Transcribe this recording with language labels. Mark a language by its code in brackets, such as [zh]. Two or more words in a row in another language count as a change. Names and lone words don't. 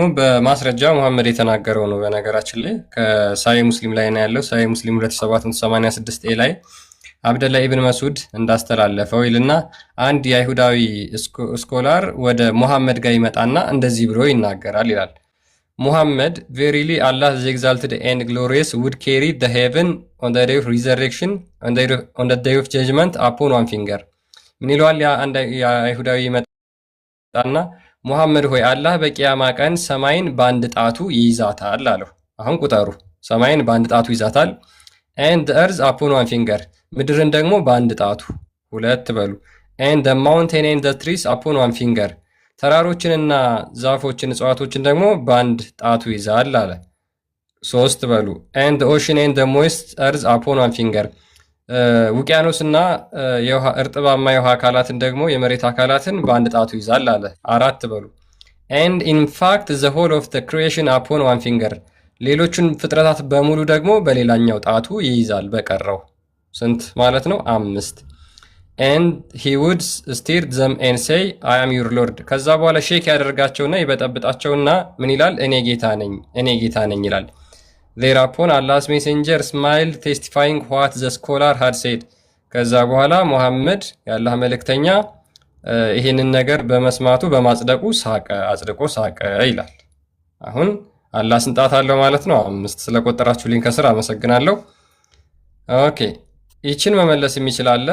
[am] በማስረጃ ሙሐመድ የተናገረው ነው። በነገራችን ላይ ከሳሂህ ሙስሊም ላይ ነው ያለው። ሳሂህ ሙስሊም 2786 ላይ አብደላ ኢብን መስዑድ እንዳስተላለፈው ይልና አንድ የአይሁዳዊ ስኮላር ወደ ሙሐመድ ጋር ይመጣና እንደዚህ ብሎ ይናገራል ይላል። ሙሐመድ [en] verily Allah the exalted and glorious would carry the heaven on the day of resurrection on the day of judgment upon one finger። [am] ምን ይለዋል? አንድ የአይሁዳዊ ይመጣና ሙሐመድ ሆይ አላህ በቂያማ ቀን ሰማይን በአንድ ጣቱ ይይዛታል አለው። አሁን ቁጠሩ፣ ሰማይን በአንድ ጣቱ ይዛታል። [en] and the earth upon one finger፣ [am] ምድርን ደግሞ በአንድ ጣቱ። 2 በሉ። [en] and the mountain and the trees upon one finger ተራሮችንና [am] ዛፎችን እጽዋቶችን ደግሞ በአንድ ጣቱ ይዛል አለ። 3 በሉ [en] and the ocean and the moist earth upon one finger [am] ውቅያኖስና እርጥባማ የውሃ አካላትን ደግሞ የመሬት አካላትን በአንድ ጣቱ ይዛል አለ። 4 በሉ [en] and in fact the whole of the creation upon one finger [am] ሌሎቹን ፍጥረታት በሙሉ ደግሞ በሌላኛው ጣቱ ይይዛል። በቀረው ስንት ማለት ነው? [en] 5 and he would steer them and say I am your lord [am] ከዛ በኋላ ሼክ ያደርጋቸውና ይበጠብጣቸውና ምን ይላል? እኔ ጌታ ነኝ ይላል። [en] thereupon Allah's messenger smiled testifying what the scholar had said [am] ከዛ በኋላ ሙሐመድ የአላህ መልእክተኛ ይሄንን ነገር በመስማቱ በማጽደቁ አጽድቆ ሳቀ ይላል። አሁን አላህ ስንጣት አለው ማለት ነው። 5 ስለቆጠራችሁልኝ ከስር አመሰግናለሁ። ኦኬ ይችን መመለስ የሚችል አለ?